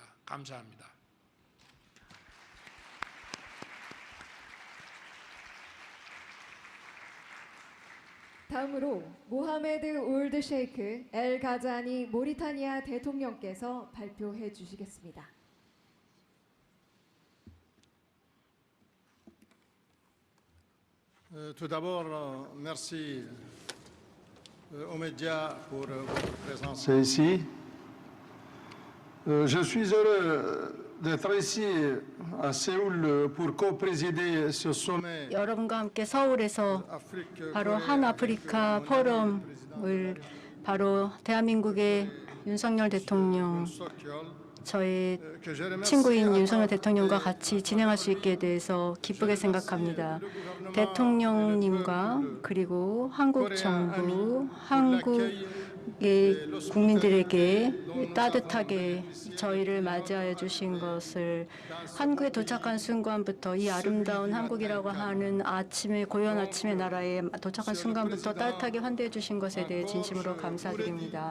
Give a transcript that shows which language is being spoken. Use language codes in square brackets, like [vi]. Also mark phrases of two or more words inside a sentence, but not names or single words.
[ko] 감사합니다. 다음으로 모하메드 올드 셰이크 엘 가자니 모리타니아 대통령께서 발표해 주시겠습니다. [fr] Tout d'abord, merci aux médias pour votre présence ici. Je suis heureux d'être ici à Séoul pour co-présider ce sommet. [ko] 여러분과 함께 서울에서 바로 한아프리카 포럼을 바로 대한민국의 윤석열 대통령, 저의 친구인 윤석열 대통령과 같이 진행할 수 있게 돼서 기쁘게 생각합니다. 대통령님과 그리고 한국 정부, 한국의 국민들에게 따뜻하게 저희를 맞이해 주신 것을 한국에 도착한 순간부터 이 아름다운 한국이라고 하는 아침에 고요한 아침의 나라에 도착한 순간부터 따뜻하게 환대해 주신 것에 대해 진심으로 감사드립니다.